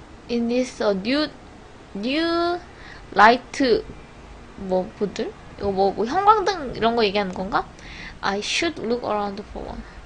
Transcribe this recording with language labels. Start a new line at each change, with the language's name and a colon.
English: In this new light
Korean: 뭐들? 이거 뭐 형광등 이런 거 얘기하는 건가?
English: I should look around for one.